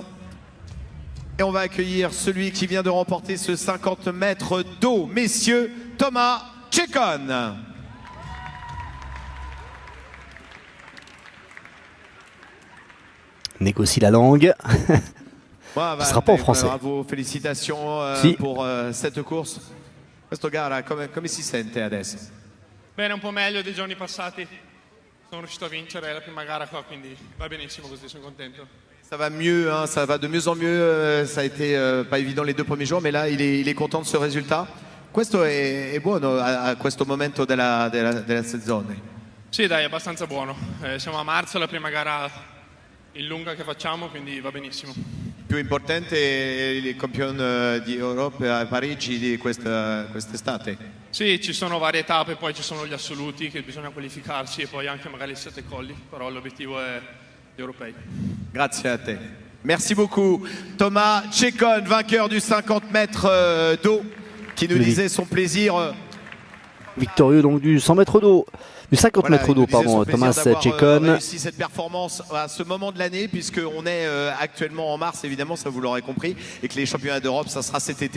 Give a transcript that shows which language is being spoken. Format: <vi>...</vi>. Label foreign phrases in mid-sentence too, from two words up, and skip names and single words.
<fr>Et on va accueillir celui qui vient de remporter ce 50 mètres d'eau, messieurs, Thomas Chekon. Négocie la langue. Ce ne sera pas en français. Bravo, félicitations pour cette course.</fr> <it>Questo gara come si sente adesso? Bene, un po' meglio dei giorni passati. sono riuscito a vincere la prima gara qua, quindi va benissimo così, sono contento.</it> <fr>Ça va mieux, hein, ça va de mieux en mieux. Ça a été pas évident les 2 premiers jours, mais là, il est content de ce résultat.</fr> <it>Questo è buono a questo momento della stagione. Sì, dai, è abbastanza buono. Siamo a marzo, la prima gara in lunga che facciamo, quindi va benissimo. Più importante è il campione di Europa a Parigi di quest'estate. Sì, ci sono varie tappe, poi ci sono gli assoluti che bisogna qualificarsi e poi anche magari il 7 colli, però l'obiettivo è gli europei. Grazie a te.</it> <fr>Merci beaucoup. Thomas Tchekon, vainqueur du 50 mètres d'eau, qui nous disait son plaisir. Victorieux donc du 100 mètres d'eau. Du 50 mètres d'eau, pardon, Thomas Tchekon. Réussi cette performance à ce moment de l'année, puisqu'on est actuellement en mars, évidemment, ça vous l'aurez compris, et que les championnats d'Europe, ça sera cet été.</fr>